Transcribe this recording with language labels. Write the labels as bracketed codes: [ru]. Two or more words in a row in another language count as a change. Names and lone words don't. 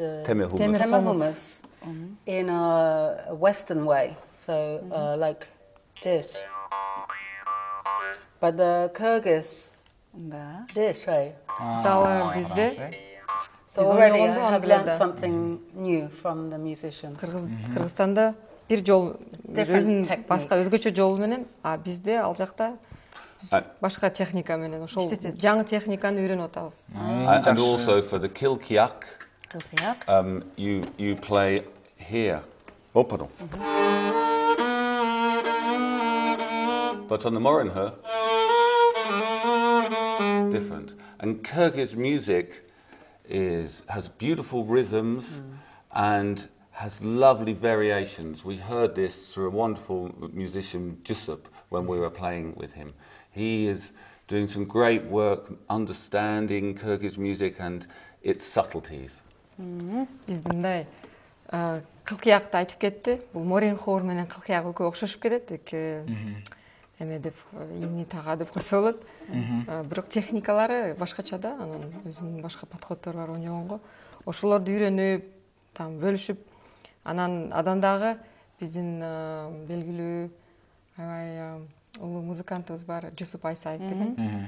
[en] The Temahummus in a Western way. So like this. But the Kyrgyz, this way. [ky] Мысалы бизде [en] So already I have learned something new from the musicians. [ky] Кыргызстанда бир жол өзүнүн башка өзгөчө жолу менен, а бизде ал жакта башка техника менен ошол жаңы техниканы үйрөнүп атабыз. [en] And also for the kilkiak, you play here. Oh, pardon. But on the Morinher, different. And Kyrgyz music has beautiful rhythms and has lovely variations. We heard this through a wonderful musician, Jusup, when we were playing with him. He is doing some great work understanding Kyrgyz music and its subtleties. [ky] Бизде мындай кылкыякты айтып кетти. Бул Моринхор менен кылкыяк экөө окшошуп кетет. Эме деп имни тага деп койсо болот. Бирок техникалары башкача да, анан өзүнүн башка подходдору бар ойногонго. Ошолорду үйрөнүп, там бөлүшүп, анан адан дагы биздин белгилүү аябай улуу музыкантыбыз бар, Жусуп Айсаев деген.